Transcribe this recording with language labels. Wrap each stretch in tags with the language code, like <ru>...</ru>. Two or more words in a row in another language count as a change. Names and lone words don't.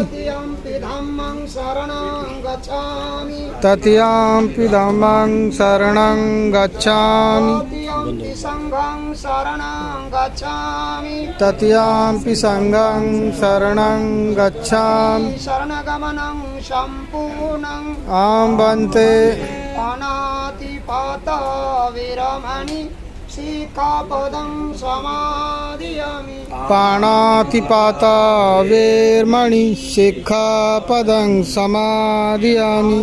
<pi>तृतीयंपि धम्मं शरणं गच्छामि तृतीयंपि धम्मं शरणं गच्छामि तृतीयंपि संघं शरणं गच्छामि तृतीयंपि संघं शरणं गच्छामि शरणगमनं सम्पूर्णं आं बन्ते पाणातिपाता विरमणि सिक्खापदं समादयामि पाणातिपाता वेर्मणि सिक्खापदं समादयामि</pi>